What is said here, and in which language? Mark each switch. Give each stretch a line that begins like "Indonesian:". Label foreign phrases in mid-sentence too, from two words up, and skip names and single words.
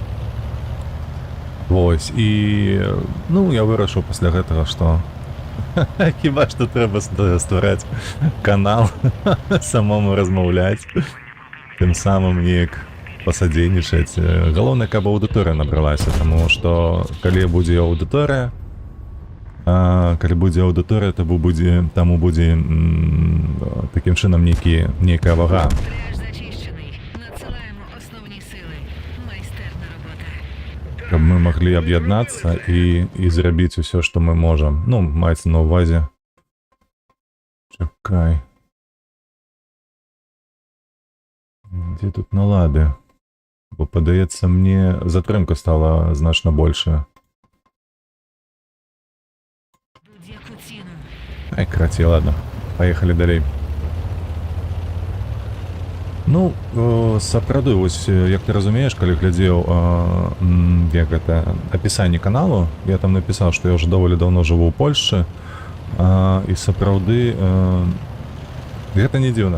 Belarusian: Вось, і, ну, я вырашыў пасля гэтага, што хіба што трэба ствараць канал, самому размаўляць, тым самым неяк пасадзейнічаць. Галоўнае, каб аўдыторыя набралася, таму што калі будзе аўдыторыя, таму будзе такім чынам нейкая вага.
Ukrainian: пляж зачищений. Надсилаємо основні сили. Майстерна робота.
Belarusian: Каб мы маглі аб'яднацца і зрабіць усё, што мы можам. Ну, маецца на ўвазе. Чакай. Дзе тут налады? Бо, падаецца, мне затрымка стала значна большая.
Ukrainian: Будь-яку ціну. Ай,
Belarusian: карацей, ладно. Паехалі далей. Ну, сапраўды, вось, як ты разумееш, калі глядзеў, як гэта, апісанне каналу, я там напісаў, што я ўжо даволі даўно жыву ў Польшчы, і сапраўды, гэта не дзіўна.